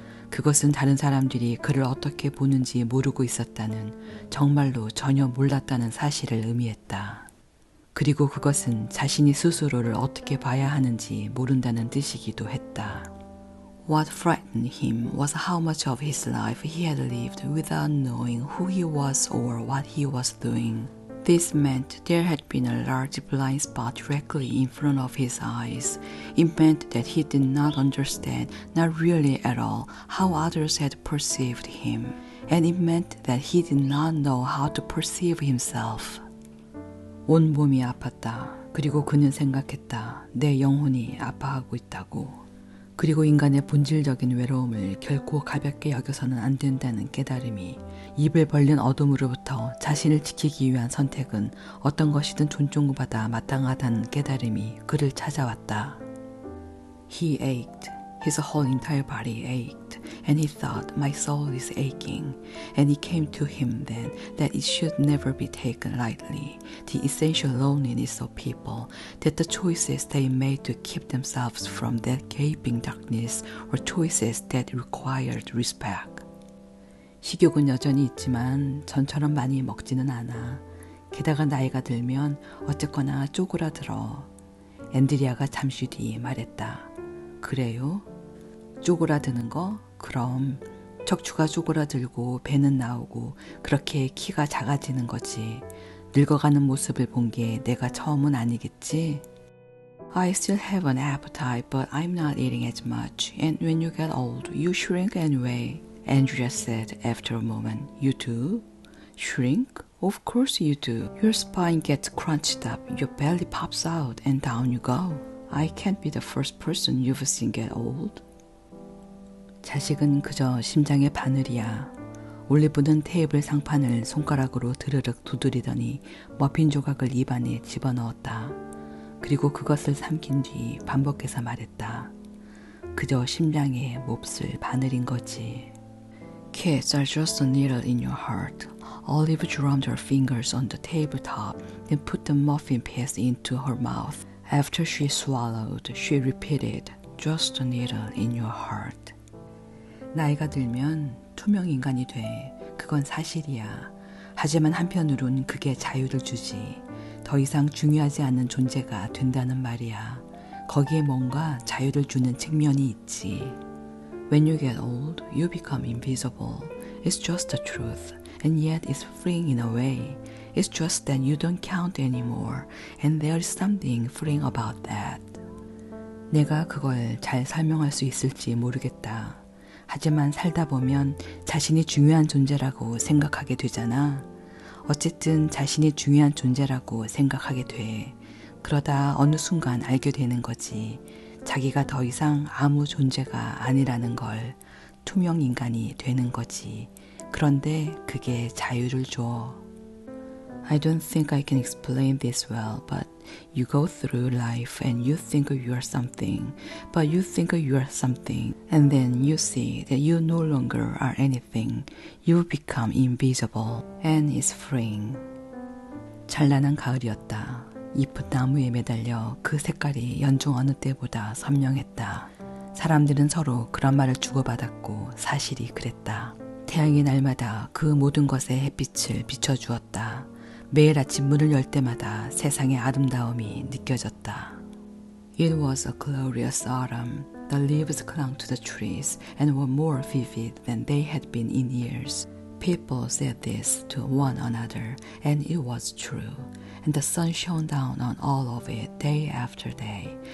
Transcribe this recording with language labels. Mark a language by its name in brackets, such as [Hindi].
[Korean] 그것은 다른 사람들이 그를 어떻게 보는지 모르고 있었다는, 정말로 전혀 몰랐다는 사실을 의미했다. 그리고 그것은 자신이 스스로를 어떻게 봐야 하는지 모른다는 뜻이기도 했다. [English] What frightened him was how much of his life he had lived without knowing who he was or what he was doing. This meant there had been a large blind spot directly in front of his eyes. It meant that he did not understand, not really at all, how others had perceived him. And it meant that he did not know how to perceive himself. [Korean] 온 몸이 아팠다. 그리고 그는 생각했다. 내 영혼이 아파하고 있다고. 그리고 인간의 본질적인 외로움을 결코 가볍게 여겨서는 안 된다는 깨달음이, 입을 벌린 어둠으로부터 자신을 지키기 위한 선택은 어떤 것이든 존중받아 마땅하다는 깨달음이 그를 찾아왔다. [English] He ached. His whole entire body ached, and he thought, my soul is aching. And it came to him then that it should never be taken lightly, the essential loneliness of people, that the choices they made to keep themselves from that gaping darkness were choices that required respect. [Korean] 식욕은 여전히 있지만 전처럼 많이 먹지는 않아. 게다가 나이가 들면 어쨌거나 쪼그라들어. 앤드리아가 잠시 뒤 말했다. 그래요? 쪼그라드는 거? 그럼 척추가 쪼그라들고 배는 나오고 그렇게 키가 작아지는 거지. 늙어가는 모습을 본 게 내가 처음은 아니겠지? [English] I still have an appetite, but I'm not eating as much. And when you get old, you shrink anyway. Andrea said after a moment. You do? Shrink? Of course you do. Your spine gets crunched up, your belly pops out, and down you go. I can't be the first person you've seen get old. [Korean] 자식은 그저 심장의 바늘이야. 올리브는 테이블 상판을 손가락으로 드르륵 두드리더니 머핀 조각을 입안에 집어넣었다. 그리고 그것을 삼킨 뒤 반복해서 말했다. 그저 심장의 몹쓸 바늘인 거지. [English] Kids are just a needle in your heart. Olive drummed her fingers on the tabletop and put the muffin piece into her mouth. After she swallowed, she repeated, just a needle in your heart. [Korean] 나이가 들면 투명 인간이 돼. 그건 사실이야. 하지만 한편으론 그게 자유를 주지. 더 이상 중요하지 않은 존재가 된다는 말이야. 거기에 뭔가 자유를 주는 측면이 있지. [English] When you get old, you become invisible. It's just the truth, and yet it's freeing in a way. It's just that you don't count anymore, and there is something freeing about that. [Korean] 내가 그걸 잘 설명할 수 있을지 모르겠다. 하지만 살다 보면 자신이 중요한 존재라고 생각하게 되잖아. 어쨌든 자신이 중요한 존재라고 생각하게 돼. 그러다 어느 순간 알게 되는 거지. 자기가 더 이상 아무 존재가 아니라는 걸. 투명 인간이 되는 거지. 그런데 그게 자유를 줘. [English] I don't think I can explain this well, but you go through life and you think you are something, but you think you are something, and then you see that you no longer are anything. You become invisible, and it's freeing. [Korean] 찬란한 가을이었다. 잎은 나무에 매달려 그 색깔이 연중 어느 때보다 선명했다. 사람들은 서로 그런 말을 주고받았고 사실이 그랬다. 태양이 날마다 그 모든 것에 햇빛을 비춰주었다. 매일 아침 문을 열 때마다 세상의 아름다움이 느껴졌다. [English] It was a glorious autumn. The leaves clung to the trees and were more vivid than they had been in years. People said this to one another, and it was true. And the sun shone down on all of it day after day.